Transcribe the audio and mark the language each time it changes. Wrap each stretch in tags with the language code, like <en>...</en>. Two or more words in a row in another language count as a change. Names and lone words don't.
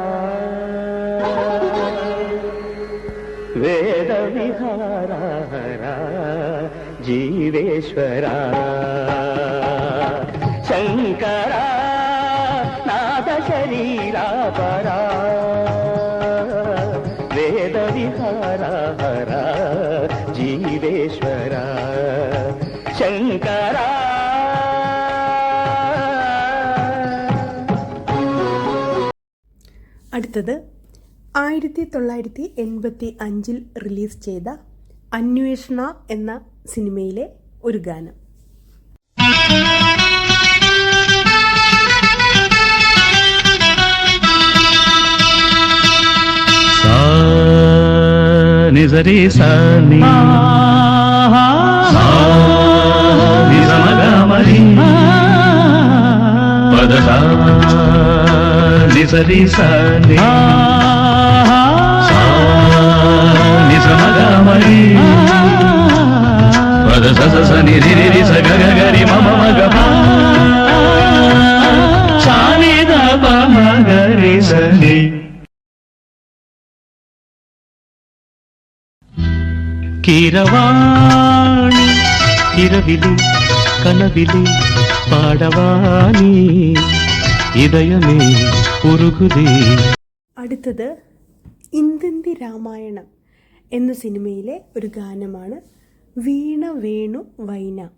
<sa>വേദവിഹാരാ ജീവേശ്വരാ ശങ്കര നാദശരീരാ പരാ വേദവിഹാരാ ജീവേശ്വരാ ശങ്കര.</sa> <ml>അടുത്തത് 1985 റിലീസ് ചെയ്ത അന്വേഷണ എന്ന സിനിമയിലെ ഒരു ഗാനം. నిజరి సాని నిజమగమరి పదస నిజరి సాని నిజమగమరి పదస సని రి స గ గరి మమ మగ సాని ద ప మ గరి సని.</ml> <ta>கீரவாணி இரவிலே கனவிலே பாடவாணி இதயமே உருகுதே.</ta> <ml>അടുത്തത് ഇന്ദന്തി രാമായണം എന്ന സിനിമയിലെ ഒരു ഗാനമാണ് വീണ വേണു വൈന.</ml>